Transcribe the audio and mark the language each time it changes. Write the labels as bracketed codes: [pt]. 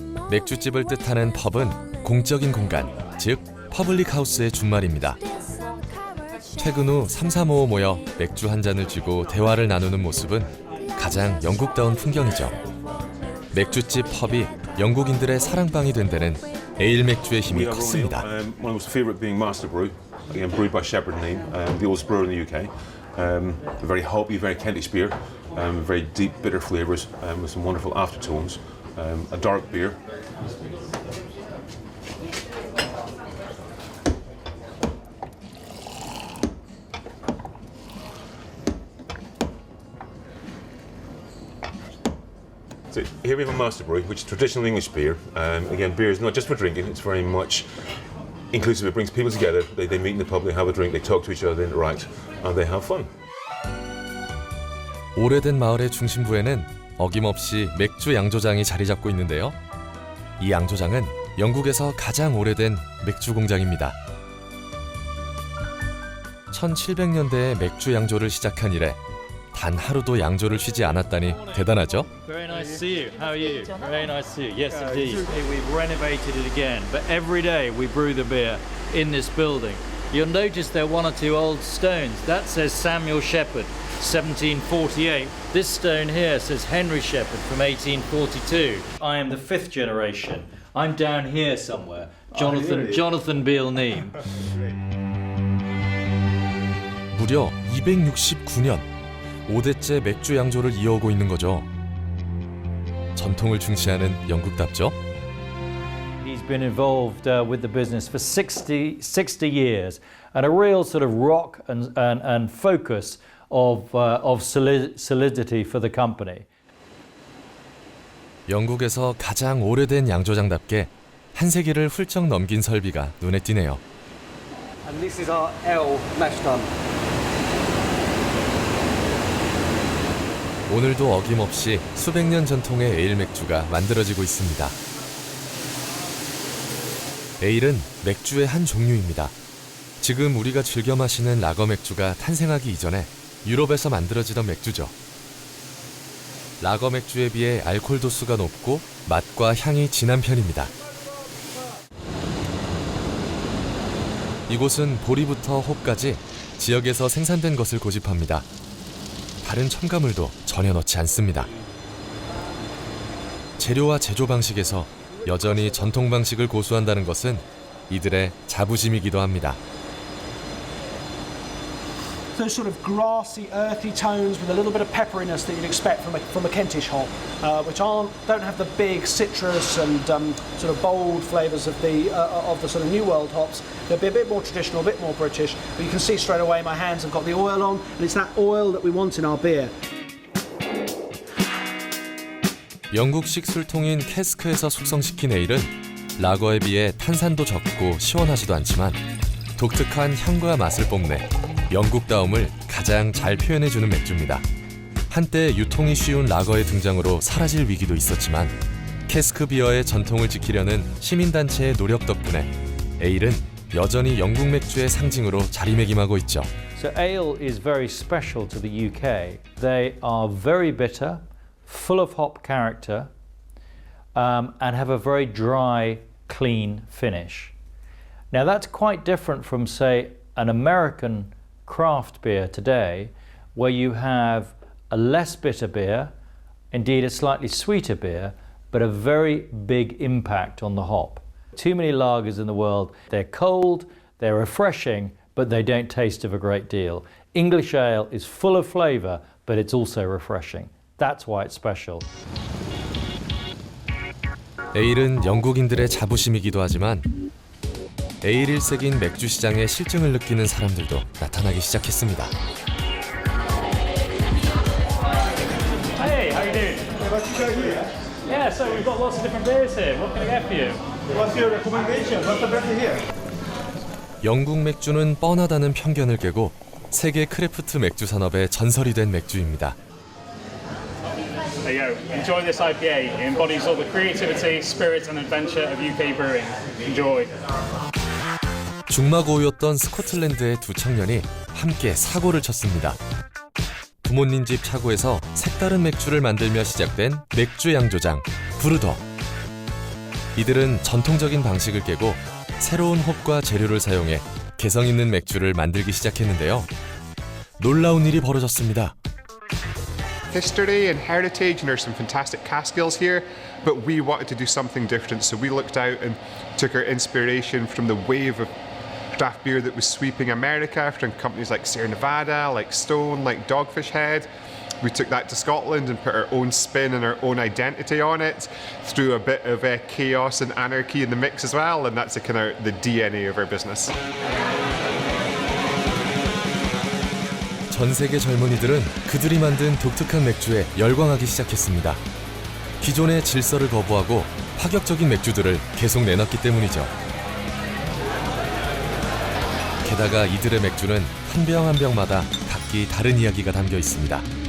[ko] 맥주집을 뜻하는 펍은 공적인 공간, 즉 퍼블릭 하우스의 준말입니다. 퇴근 후 3-4-5 모여 맥주 한 잔을 쥐고 대화를 나누는 모습은 가장 영국다운 풍경이죠. 맥주집 펍이 영국인들의 사랑방이 된 데는 에일 맥주의 힘이 컸습니다. [en] One was favourite being Master Brew, again brewed by Shepherd Neame, the oldest brewer in the UK. A very hoppy, very Kentish beer, very deep, bitter flavours with some wonderful aftertones. A dark beer. So here we have a Master Brew, which is traditional English beer. Again, beer is not just for drinking, it's very much inclusive. It brings people together, they meet in the pub, they have a drink, they talk to each other, they interact, and they have fun. [ko] 오래된 마을의 중심부에는 어김없이 맥주 양조장이 자리 잡고 있는데요. 이 양조장은 영국에서 가장 오래된 맥주 공장입니다. 1700년대에 맥주 양조를 시작한 이래 단 하루도 양조를 쉬지 않았다니 대단하죠? [en] Very nice to see you. How are you? Very nice to see you. Yes, indeed. We've renovated it again, but every day we brew the beer in this building. You'll notice there are one or two old stones. That says Samuel Shepherd, 1748. This stone here says Henry Shepherd from 1842. I am the 5th generation. I'm down here somewhere. Jonathan Beale Neame. [ko] 무려 269년 5대째 맥주 양조를 이어오고 있는 거죠. 전통을 중시하는 영국답죠. [en] He's been involved with the business for 60 years, and a real sort of rock and focus of solidity for the company. [ko] 영국에서 가장 오래된 양조장답게 한 세기를 훌쩍 넘긴 설비가 눈에 띄네요. [en] And this is our L mash tun. [ko] 오늘도 어김없이 수백 년 전통의 에일 맥주가 만들어지고 있습니다. 에일은 맥주의 한 종류입니다. 지금 우리가 즐겨 마시는 라거 맥주가 탄생하기 이전에 유럽에서 만들어지던 맥주죠. 라거 맥주에 비해 알코올 도수가 높고 맛과 향이 진한 편입니다. 이곳은 보리부터 홉까지 지역에서 생산된 것을 고집합니다. 다른 첨가물도 전혀 넣지 않습니다. 재료와 제조 방식에서 여전히 전통 방식을 고수한다는 것은 이들의 자부심이기도 합니다. [en] Those sort of grassy, earthy tones with a little bit of pepperiness that you'd expect from a Kentish hop, which don't have the big citrus and sort of bold flavours of the sort of New World hops. They'll be a bit more traditional, a bit more British. But you can see straight away my hands have got the oil on, and it's that oil that we want in our beer. [ko] 영국식 술통인 캐스크에서 숙성시킨 에일은 라거에 비해 탄산도 적고 시원하지도 않지만 독특한 향과 맛을 뽐내 영국다움을 가장 잘 표현해주는 맥주입니다. 한때 유통이 쉬운 라거의 등장으로 사라질 위기도 있었지만 캐스크 비어의 전통을 지키려는 시민단체의 노력 덕분에 에일은 여전히 영국 맥주의 상징으로 자리매김하고 있죠. [en] So ale is very special to the UK. They are very bitter, full of hop character, and have a very dry, clean finish. Now that's quite different from, say, an American craft beer today, where you have a less bitter beer, indeed a slightly sweeter beer, but a very big impact on the hop. Too many lagers in the world, they're cold, they're refreshing, but they don't taste of a great deal. English ale is full of flavour, but it's also refreshing. That's why it's special. [ko] 에일은 영국인들의 자부심이기도 하지만 에일 1세기인 맥주 시장의 실증을 느끼는 사람들도 나타나기 시작했습니다. [en] Hey, how you doing? Yeah, so we've got lots of different beers here. What can I get for you? What's your recommendation? What's the best here? [ko] 영국 맥주는 뻔하다는 편견을 깨고 세계 크래프트 맥주 산업의 전설이 된 맥주입니다. [en] There you go. Enjoy this IPA. It embodies all the creativity, spirit and adventure of UK brewing. Enjoy. [ko] 중마고우였던 스코틀랜드의 두 청년이 함께 사고를 쳤습니다. 부모님 집 차고에서 색다른 맥주를 만들며 시작된 맥주 양조장 브루덕. 이들은 전통적인 방식을 깨고 새로운 홉과 재료를 사용해 개성 있는 맥주를 만들기 시작했는데요. 놀라운 일이 벌어졌습니다. [en] History and heritage, and there's some fantastic cask ales here, but we wanted to do something different, so we looked out and took our inspiration from the wave of craft beer that was sweeping America, from companies like Sierra Nevada, like Stone, like Dogfish Head. We took that to Scotland and put our own spin and our own identity on it, threw a bit of chaos and anarchy in the mix as well, and that's kind of the DNA of our business. [ko] 전 세계 젊은이들은 그들이 만든 독특한 맥주에 열광하기 시작했습니다. 기존의 질서를 거부하고 파격적인 맥주들을 계속 내놨기 때문이죠. 게다가 이들의 맥주는 한 병 한 병마다 각기 다른 이야기가 담겨 있습니다.